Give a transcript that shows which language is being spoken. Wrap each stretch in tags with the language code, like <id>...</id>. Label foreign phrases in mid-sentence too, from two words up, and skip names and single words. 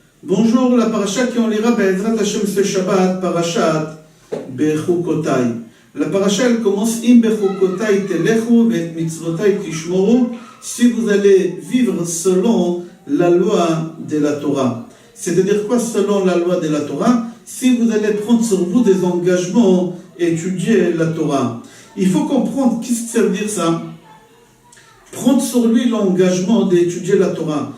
<fr>Bonjour, la paracha qui on lira</fr> <he>בעזרת השם</he> <fr>ce Shabbat, parashat Bechukotai. La paracha elle commence</fr> <he>אם בחקתי תלכו ואת מצותי תשמרו,</he> <fr>si vous allez vivre selon la loi de la Torah. C'est-à-dire quoi selon la loi de la Torah? Si vous allez prendre sur vous des engagements et étudier la Torah. Il faut comprendre qu'est-ce que ça veut dire ça. Prendre sur lui l'engagement d'étudier la Torah.</fr>